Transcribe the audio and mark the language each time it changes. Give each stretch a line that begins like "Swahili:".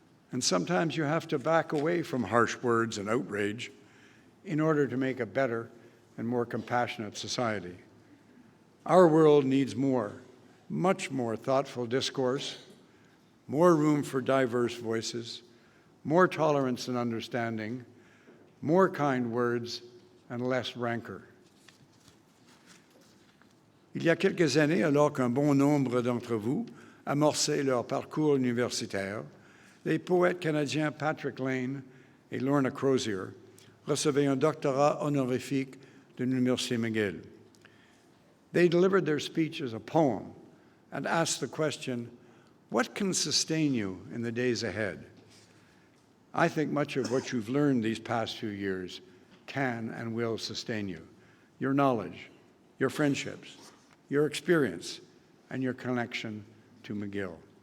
English: And sometimes you have to back away from harsh words and outrage in order to make a better and more compassionate society. Our world needs more, much more thoughtful discourse, more room for diverse voices, more tolerance and understanding, more kind words, and less rancor.
French: Il y a quelques années, alors qu'un bon nombre d'entre vous amorçaient leur parcours universitaire, les poètes canadiens Patrick Lane et Lorna Crozier recevaient un doctorat honorifique de l'Université McGill.
English: They delivered their speech as a poem and asked the question, what can sustain you in the days ahead? I think much of what you've learned these past few years can and will sustain you. Your knowledge, your friendships, your experience, and your connection to McGill.